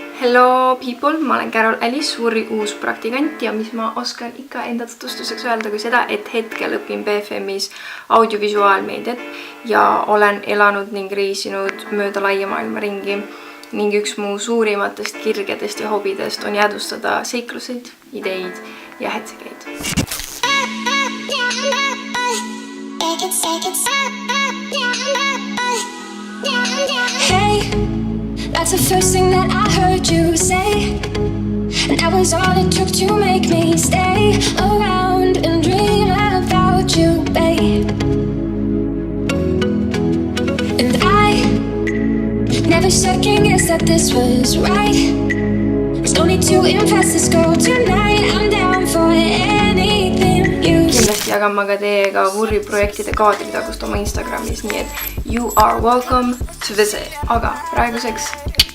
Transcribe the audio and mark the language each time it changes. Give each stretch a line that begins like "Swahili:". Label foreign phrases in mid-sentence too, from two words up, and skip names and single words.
English: Hello people,
Estonian: ma olen Carol Alice, Wurri uus praktikant ja mis ma oskan ikka enda tutvustuseks öelda kui seda, et hetkel õpin BFM-is audiovisuaalmeediat ja olen elanud ning reisinud mööda laia maailma ringi ning üks mu suurimatest kirgedest ja hobidest on jäädvustada seikluseid, ideid ja hetsekeid.
English: Hey, that's the first thing that I heard you say, and that was all it took to make me stay around and dream about you, babe. And I never second guessed that this was right. There's no need to impress this girl tonight. I'm down for anything you say.
Estonian: Kindlasti jagan ma ka teiega Wurri projektide kaadritagust oma Instagramis, nii et
English: you are welcome to visit.
Estonian: Aga praeguseks